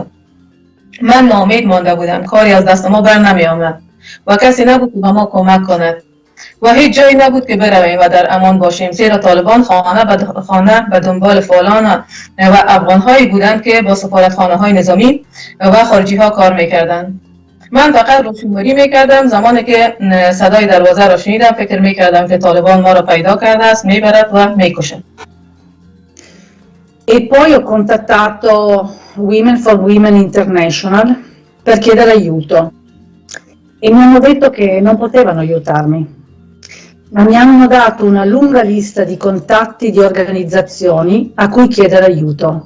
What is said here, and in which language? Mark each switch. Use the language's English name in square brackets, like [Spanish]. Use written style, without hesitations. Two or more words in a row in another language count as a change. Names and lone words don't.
[Persian] من ناامید مانده بودم، کاری از دست ما بر نمی آمد و کسی نبود که به ما کمک کند و هیچ جایی نبود که برویم و در امان باشیم، زیرا طالبان خانه به دنبال فعالان و افغانهایی بودند که با سفارتخانه‌های نظامی و خارجی ها کار میکردند. من فقط روشنبری میکردم. زمانی که صدای دروازه را شنیدم فکر میکردم که طالبان ما را پیدا کرده است، میبرد و میکشد. [Italian] E poi ho contattato Women for Women International per chiedere aiuto e mi hanno detto che non potevano aiutarmi, ma mi hanno dato una lunga lista di contatti di organizzazioni a cui chiedere aiuto.